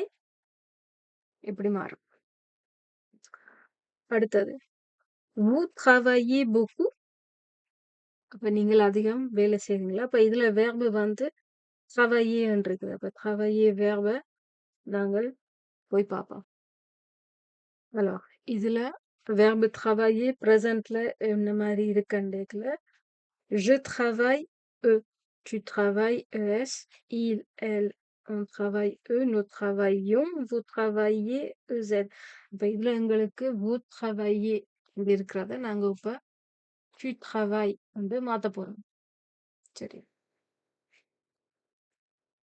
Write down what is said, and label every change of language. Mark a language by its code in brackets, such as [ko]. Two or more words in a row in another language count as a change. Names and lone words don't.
[ta] எப்படி மாறும்? அடுத்தது [fr] vous travaillez beaucoup. [ta] அப்ப நீங்கள் அதிகம் வேலை செய்வீங்களா? அப்ப இதுல வேர்பு வந்து travailler இருக்குது. அப்ப travailler வேர்ப நாங்கள் போய் பார்ப்போம். [fr] Alors இதுல verbe travailler presentல [ta] என்ன மாதிரி இருக்குன்னு [fr] je travaille eux, tu travailles ES, il, elle, on travaille eux, nous travaillons, vous travaillez EZ. [ta] இப்ப இதுல எங்களுக்கு [fr] vous travaillez [ta] இது இருக்கிறத நாங்க இப்ப [fr] tu travailles [ta] வந்து மாத்த போறோம். சரி.